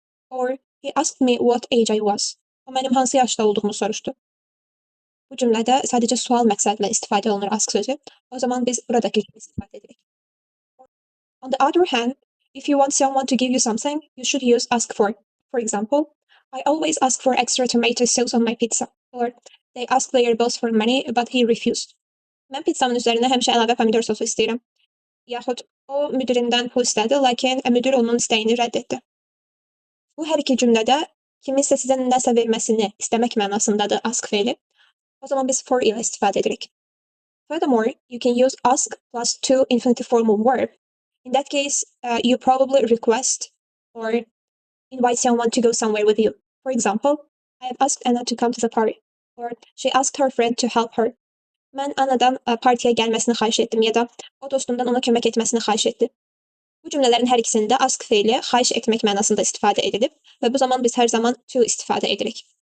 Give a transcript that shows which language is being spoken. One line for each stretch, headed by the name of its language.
English: Or he asked me what age I was.
Azerbaijani: O mənim hansı yaşda olduğumu soruştu. Bu cümlədə sadəcə sual məqsədlə istifadə olunur ask sözü. O zaman biz buradakı kimi istifadə edirik.
English: On the other hand, if you want someone to give you something, you should use ask for. For example, I always ask for extra tomato sauce on my pizza. Or they asked their boss for money, but he refused.
Azerbaijani: Mən pizzamın üzərinə həmişə əlavə pomidor sosu istəyirəm. Yaxud o müdirindən pul istədi, lakin müdir onun istəyini rədd etdi. Bu hər iki cümlədə kiminsə sizə nəsə verməsini istəmək mənasındadır ask feili. O zaman biz for ilə istifadə edirik.
English: Furthermore, you can use ask plus to infinitive formal verb. In that case, you probably request or invite someone to go somewhere with you. For example, I have asked Anna to come to the party. Or she asked her friend to help her.
Azerbaijani: Mən Anna'dan partiyə gəlməsini xahiş etdim ya da o dostumdan ona kömək etməsini xahiş etdi. Bu cümlələrin hər ikisində ask feili xahiş etmək mənasında istifadə edilib və bu zaman biz hər zaman to istifadə edirik.